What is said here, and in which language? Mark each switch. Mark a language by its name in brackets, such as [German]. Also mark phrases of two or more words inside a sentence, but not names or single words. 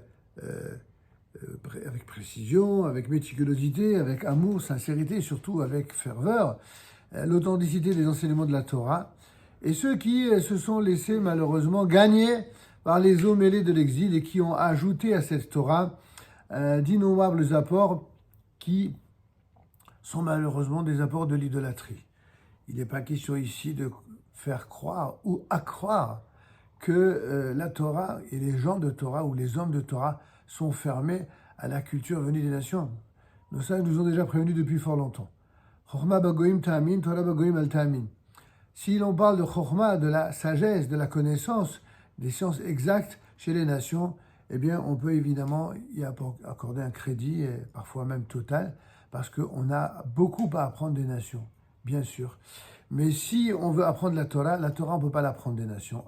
[French] précision, avec méticulosité, avec amour, sincérité et surtout avec ferveur, l'authenticité des enseignements de la Torah, et ceux qui se sont laissés malheureusement gagner par les eaux mêlées de l'exil et qui ont ajouté à cette Torah d'innombrables apports qui sont malheureusement des apports de l'idolâtrie. Il n'est pas question ici de faire croire ou accroire que la Torah et les gens de Torah ou les hommes de Torah sont fermés à la culture venue des nations. Nos sages nous ont déjà prévenus depuis fort longtemps. [Hebrew] חכמה בגויים תאמין, תורה בגויים אל תאמין. [French] Si l'on parle de Chochma, de la sagesse, de la connaissance, des sciences exactes chez les nations, eh bien, on peut évidemment y accorder un crédit, et parfois même total, parce qu'on a beaucoup à apprendre des nations, bien sûr. Mais si on veut apprendre la Torah, on ne peut pas l'apprendre des nations.